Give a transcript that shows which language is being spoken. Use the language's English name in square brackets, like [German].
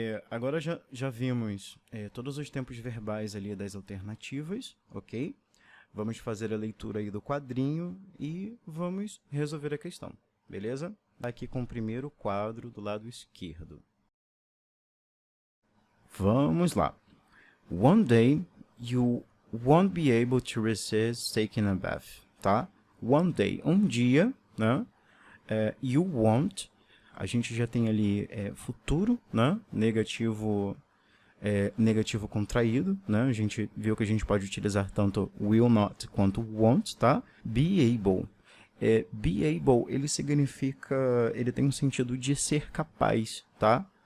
[Portuguese] Agora já vimos todos os tempos verbais ali das alternativas, ok? Vamos fazer a leitura aí do quadrinho e vamos resolver a questão, beleza? Aqui com o primeiro quadro do lado esquerdo. Vamos lá. [English] One day you won't be able to resist taking a bath, tá? One day, [Portuguese] um dia, né? [English] You won't, [Portuguese] a gente já tem ali futuro, né? Negativo, negativo contraído, né? A gente viu que a gente pode utilizar tanto will not quanto won't, tá? [English] Be able. [Portuguese] Be able, ele significa, ele tem um sentido de ser capaz, tá?